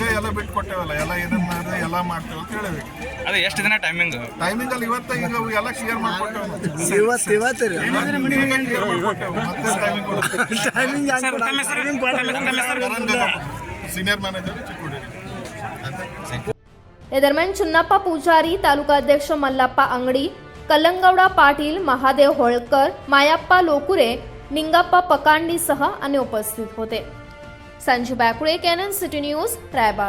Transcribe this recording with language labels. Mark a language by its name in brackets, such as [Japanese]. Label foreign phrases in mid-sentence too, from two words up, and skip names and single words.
[Kannada] ಎಲ್ಲ ಬಿಟ್ಟು ಕೊಟ್ಟೇವಲ್ಲ, ಎಲ್ಲ ಏನೇನು ಮಾಡಿದ್ರೆ ಎಲ್ಲ ಮಾಡ್ತೇವೆ ಅಂತ ಹೇಳಬೇಕು. ಅದೇ ಎಷ್ಟು ದಿನ ಟೈಮಿಂಗ್ ಅಲ್ಲಿ ಇವತ್ತು ಈಗ ಎಲ್ಲ ಕ್ಲಿಯರ್ ಮಾಡ್ಕೊಟ್ಟೇವೆ. ಸೀನಿಯರ್ ಮ್ಯಾನೇಜರ್ ಚಿಕ್ಕೋಡಿ. [Marathi] या दरम्यान चुन्नाप्पा पुजारी, तालुका अध्यक्ष मल्लाप्पा अंगडी, कलंगौडा पाटील, महादेव होळकर, मायाप्पा लोकुरे, निंगाप्पा पकांडीसह अन्य उपस्थित होते. संजू बॅकुळे, कॅनन सिटी न्यूज, रायबाग.